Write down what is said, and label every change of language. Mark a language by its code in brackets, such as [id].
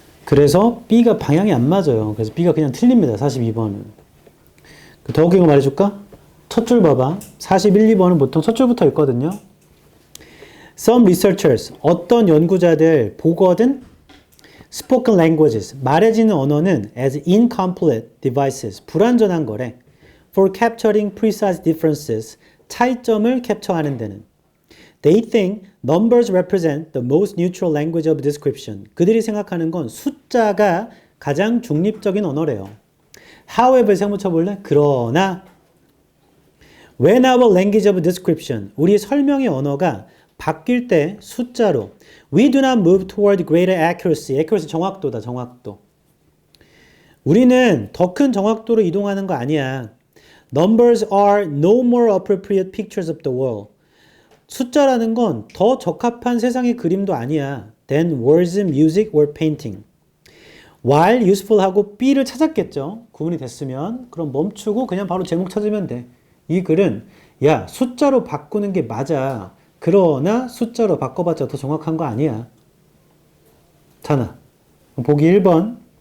[ko] 그래서 B가 방향이 안 맞아요. 그래서 B가 그냥 틀립니다. 42번은. 더 웃긴 거 말해줄까? 첫 줄 봐봐. 41, 2번은 보통 첫 줄부터 읽거든요. [en] Some researchers, [ko] 어떤 연구자들 보거든 [en] spoken languages, [ko] 말해지는 언어는 [en] as incomplete devices, [ko] 불완전한 거래. [en] For capturing precise differences, [ko] 차이점을 캡처하는 데는. [en] They think numbers represent the most neutral language of description. [ko] 그들이 생각하는 건 숫자가 가장 중립적인 언어래요. However, 생 붙여볼래? 그러나 [en] when our language of description, [ko] 우리 설명의 언어가 바뀔 때 숫자로 [en] we do not move toward greater accuracy. [ko] accuracy 정확도다, 정확도. 우리는 더 큰 정확도로 이동하는 거 아니야. [en] Numbers are no more appropriate pictures of the world. [ko] 숫자라는 건 더 적합한 세상의 그림도 아니야. [en] than words, music, or painting. [ko] while useful 하고 B를 찾았겠죠. 구분이 됐으면. 그럼 멈추고 그냥 바로 제목 찾으면 돼. 이 글은 야, 숫자로 바꾸는 게 맞아. 그러나 숫자로 바꿔봤자 더 정확한 거 아니야. 자나. 보기 1번.